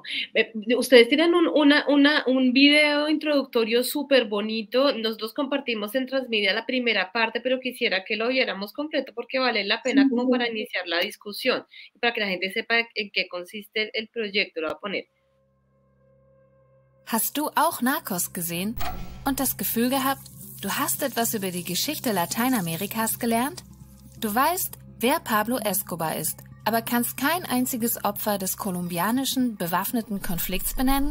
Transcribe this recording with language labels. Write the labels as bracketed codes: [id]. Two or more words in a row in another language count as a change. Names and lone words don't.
[es] Ustedes tienen un video introductorio súper bonito. Nosotros compartimos en Transmedia la primera parte, pero quisiera que lo viéramos completo porque vale la pena como para iniciar la discusión y para que la gente sepa en qué consiste el proyecto. Lo voy a poner. [de] Hast du auch Narcos gesehen und das Gefühl gehabt, du hast etwas über die Geschichte Lateinamerikas gelernt? Du weißt, wer Pablo Escobar ist, aber kannst kein einziges Opfer des kolumbianischen bewaffneten Konflikts benennen?